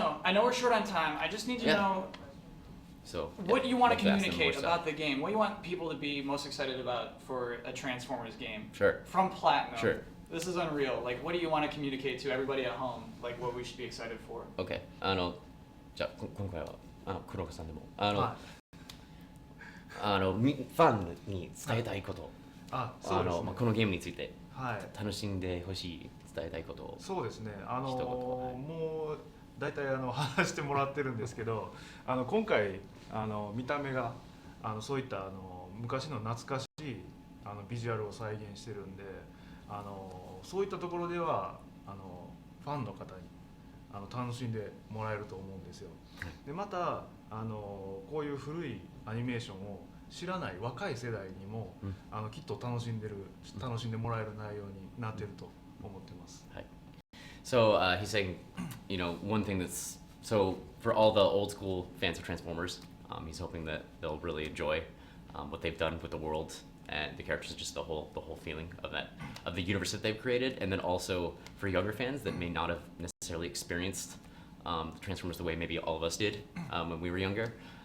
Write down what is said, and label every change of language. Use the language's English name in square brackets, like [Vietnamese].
[English] I know we're short on time. I just need to know what you want to communicate about the game. What you want people to be most excited about for a Transformers game. Sure. From Platinum. Sure. This is unreal. Like, what do you want to communicate to everybody at home? Like, what we should be excited for. Okay. [Japanese] じゃあ今回は黒岡さんでもファンに伝えたいこと、そうですね、このゲームについてはい、楽しんでほしい伝えたいことを。そうですね。一言もう大体話してもらってるんですけど、今回見た目がそういった昔の懐かしいビジュアルを再現してるんで、そういったところではファンの方に楽しんでもらえると思うんですよ。でまたこういう古いアニメーションを知らない若い世代にも、きっと楽しんでもらえる内容になっていると思ってます。 [English] So he's saying, one thing that's so for all the old school fans of Transformers, he's hoping that they'll really enjoy what they've done with the world and the characters, just the whole feeling of the universe that they've created, and then also for younger fans that may not have necessarily experienced the Transformers the way maybe all of us did when we were younger.